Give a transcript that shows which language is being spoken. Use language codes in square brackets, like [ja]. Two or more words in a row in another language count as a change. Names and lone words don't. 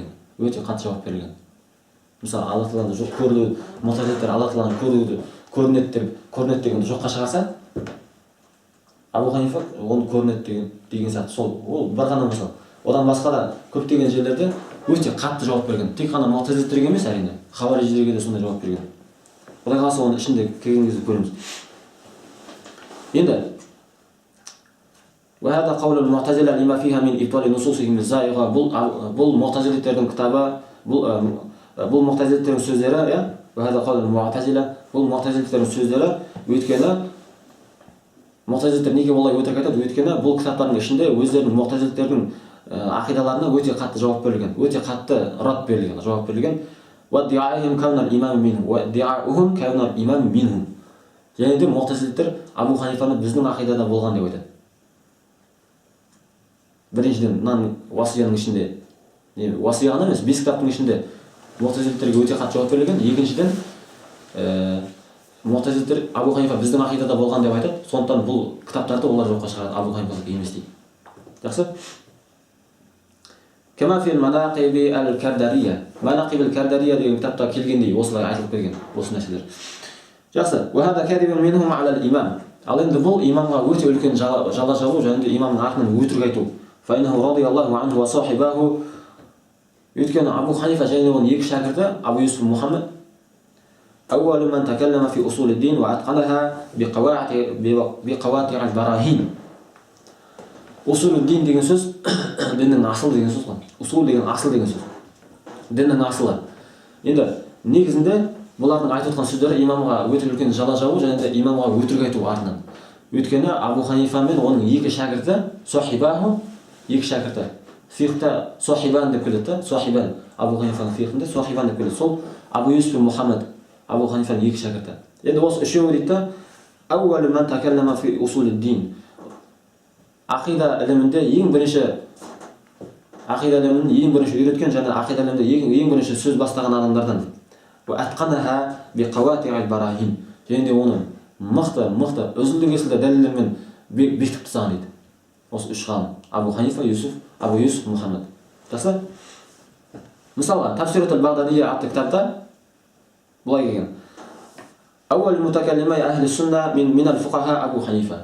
[kk] Өте қатты жауап берілген. Мысалы, Алла Тағаланы жоқ көрді, муътазилеттер Алла Тағаланы көрінеді дегенді жоққа шығарса, Абу Ханифа оны көрінеді деген сияқты. Сол, ол бір ғана мысал. Одан басқа да көптеген жерлерде өте қатты жауап берген. Тек қана муътазилеттерге емес, әрине, хавариждерге де сондай жауап берген. Құдай қаласа оның ішінде келген кезде көреміз. [ar] Енді وهذا قول المعتزلة لما فيها من إبطال نصوصهم الزائغة. [kk] бұл муътазилеттердің кітабы, бұл муътазилеттердің сөздері, [ar] وهذا قول المعتزلة. [kk] Бұл муътазилеттердің сөздері, өйткені муътазилеттер неге олай өтірік айтады? Өйткені бұл кітаптардың ішінде өздерінің муътазилеттердің ақидаларына өте қатты жауап берілген, өте қатты рад берілген, жауап берілген. [ar] وادعائهم كون الإمام منهم وادعاؤهم كون الإمام منهم. [kk] Және де муътазилеттер Абу Ханифаны біздің ақидада болған деп айтады. Біріншіден, мынаның уасияның ішінде, уасия ғана емес, 5 кітаптың ішінде муътазилеттерге өте қатты жауап берілген. Екіншіден, муътазилеттер Абу Ханифа біздің ақидада болған деп айтады. Сондықтан бұл кітаптарды олар жоққа шығарады, Абу Ханифаға емес дейді. Жақсы? [ar] كما في مناقب الكردري. [kk] Манақиб ал-Кардария деген кітапта келгендей осылай айтылып келген осы нәрселер. Жақсы. [ar] وهذا كاذب منهم على الإمام. [kk] Ал енді бұл имамға өте үлкен жала жабу және де имамның артынан өтірік айту. [ar] فإنه رضي الله عنه وصاحبه. [kk] Өйткені Абу Ханифа және оның екі шәкірті Абу Юсуф Мұхаммед [ar] أول من تكلم في أصول الدين وأتقنها بقواطع البراهين. أصول الدين [kk] деген сөз діннің асыл деген сөз ғой. Усул деген асыл деген сөз. Діннің асылы. Енді негізінде бұлардың айтып отқан сөздері имамға өте үлкен жала жабу және де имамға өтірік айту артынан. Өйткені Абу Ханифа мен оның екі шәкірті, сахибаху, екі шәкірті фиқта сахибан деп келеді. Сахибан Абу Ханифаның фиқында сахибан деп келеді. Сол Абу Юсуф Мұхаммед Абу Ханифаның екі шәкірті. Енді осы үшеуі дейді, [ar] أول من تكلم في أصول الدين. [kk] Ақида ілімінде ең бірінші үйреткен және ақида ілімінде ең бірінші сөз бастаған адамдардан. [ar] وأتقنها بقواطع البراهين. [kk] Және де оны мықты үзілді-кесілді дәлелдермен бекітіп тастаған дейді. Осы үш ғалым: Абу Ханифа, Абу Юсуф, Мұхаммед. Жақсы? Мысалға, Тафсират аль-Бағдадия атты кітапта бұлай келген. [ar] أول متكلمي أهل السنة من الفقهاء أبو حنيفة.